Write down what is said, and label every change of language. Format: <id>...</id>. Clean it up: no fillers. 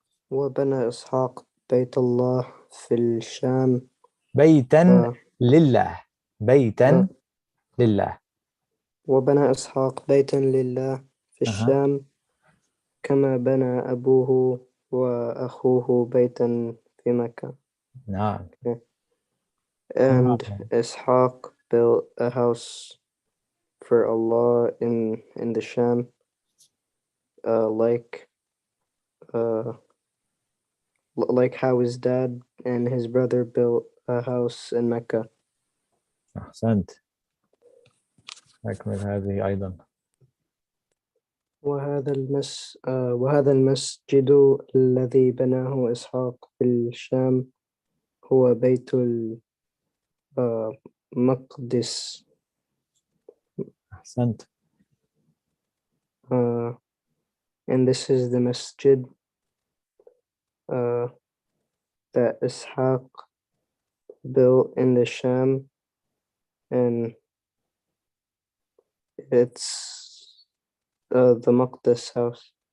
<ar>وبنى إسحاق بيت الله في الشام. بيتا لله. بيتا لله. وبنى إسحاق بيتا لله في الشام كما بنى أبوه وأخوه بيتا في مكة. نعم.</ar> <en>And Ishaq built a house for Allah in the Sham, like how his dad and his brother built a house in Mecca.</en> <ar>أحسنت. أكمل هذه أيضا. وهذا المسجد الذي بناه إسحاق في الشام هو بيت المقدس. أحسنت.</ar> <en>And this is the masjid that Ishaq built in the Sham, and it's the Maqdis house.</en>